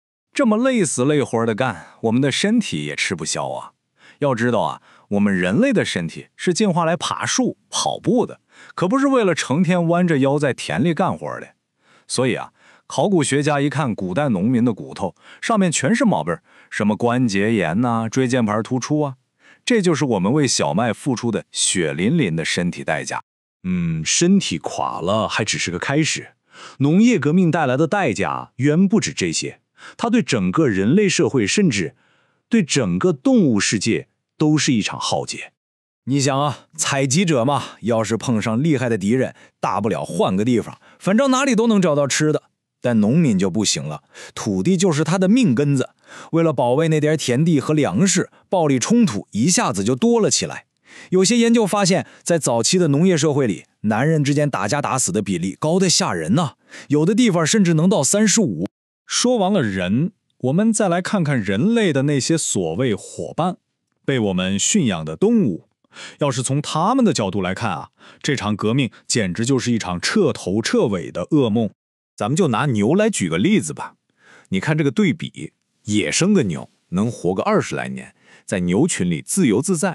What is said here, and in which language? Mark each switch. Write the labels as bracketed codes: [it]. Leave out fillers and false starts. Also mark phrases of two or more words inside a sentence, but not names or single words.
[zh] 這麼累死累活的幹，我們的身體也吃不消啊！要知道啊，我們人類的身体是進化來爬樹、跑步的，可不是為了成天彎着腰在田裡幹活的。所以啊，考古學家一看古代農民的骨頭，上面全是毛病，什麼關節炎吶、椎間盤突出啊，這就是我們為小麥付出的血淋淋的身體代價。身體垮了還只是個開始，農業革命帶來的代價遠不止這些，它對整個人類社會，甚至對整個動物世界都是一場浩劫。你想啊，採集者嘛，要是碰上厲害的敵人，大不了換個地方，反正哪裡都能找到吃的。但農民就不行了，土地就是他的命根子，为了保衛那點田地和粮食，暴力冲突一下子就多了起來。有些研究发現，在早期的农业社会里，男人之间打架打死的比例高得嚇人呐，有的地方甚至能到35%。说完了人，我們再來看看人類的那些所謂夥伴，被我們馴養的動物。要是從他們的角度來看啊，這場革命簡直就是一場徹頭徹尾的噩夢。咱們就拿牛來舉個例子吧。你看这個對比，野生的牛能活個20來年，在牛群裡自由自在。